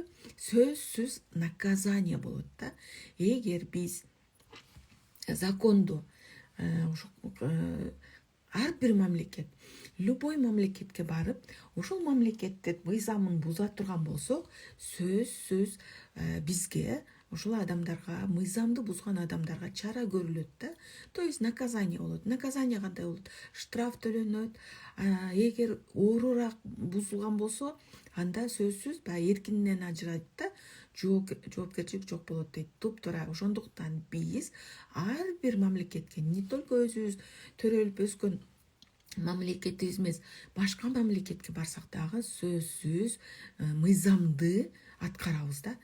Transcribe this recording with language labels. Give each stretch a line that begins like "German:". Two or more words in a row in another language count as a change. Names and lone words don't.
Kyrgyz: Сөзсүз наказание болот да. Эгер биз законду ар бир мамлекет, любой мамлекетке барып, ошол мамлекеттин мыйзамын буза турган болсок, сөзсүз бизге, ошол адамдарга, мыйзамды бузган адамдарга чара көрүлөт да.
Russian: То есть наказание
Kyrgyz: болот. Наказание кандай болот? Штраф төлөнөт. Эгер оорураак бузулган болсо, анда сөзсүз эркининен ажырайт да. Жоопкерчилик жок болот дейт. Туп-туура. Ошондуктан биз ар бир мамлекетке,
Russian: не только
Kyrgyz: өзүбүз төрөлүп өскөн мамлекетибиз эмес, башка мамлекетке барсак дагы сөзсүз мыйзамды аткарабыз да.